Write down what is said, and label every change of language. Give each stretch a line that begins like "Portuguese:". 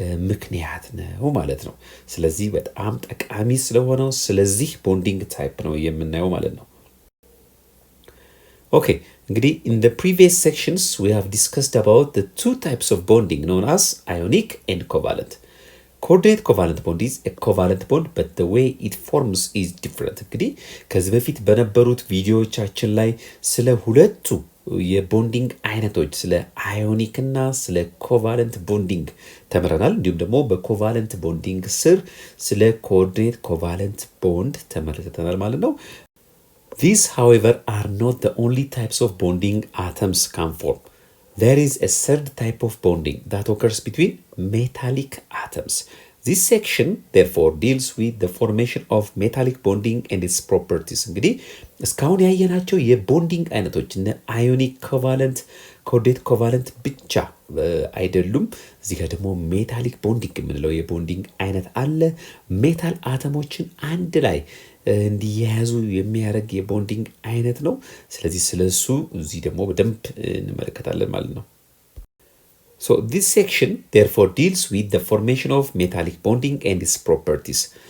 Amharic: ምክንያት ነው ማለት ነው። ስለዚህ በጣም ጠቃሚ ስለሆነው ስለዚህ ቦንዲንግ ታይፕ ነው የምናየው ማለት ነው። ኦኬ እንግዲህ
English: in the previous sections we have discussed about the two types of bonding known as ionic and covalent. Coordinate covalent bond is a covalent bond but the way it forms is different.
Amharic: እንግዲህ ከዚህ በፊት በነበሩት ቪዲዮዎቻችን ላይ ስለ ሁለቱ የቦንዲንግ አይነቶች ስለ አዮኒክ እና ስለ ኮቫለንት ቦንዲንግ ተምረናል። እንዲሁም ደግሞ በኮቫለንት ቦንዲንግ ስር ስለ ኮኦርዲኔት ኮቫለንት ቦንድ ተመልክተናል ማለት ነው።
English: These however are not the only types of bonding atoms can form. There is a third type of bonding that occurs between metallic atoms. This section therefore deals with the formation of metallic bonding and its properties.
Amharic: እንግዲህ እስካሁን ያየናቸው የቦንዲንግ አይነቶች እነ አዮኒክ ኮቫለንት፣ ኮኦርዲኔት ኮቫለንት ብቻ አይደሉም። እዚህ ጋር ደግሞ ሜታሊክ ቦንዲንግ የምንለው የቦንዲንግ አይነት አለ። ሜታል አተሞችን አንድ ላይ እንዲያያዙ የሚያደርግ የቦንዲንግ አይነት ነው። ስለዚህ ስለሱ እዚህ ደግሞ በደንብ እንመለከታለን ማለት ነው።
English: So this section therefore deals with the formation of metallic bonding and its properties.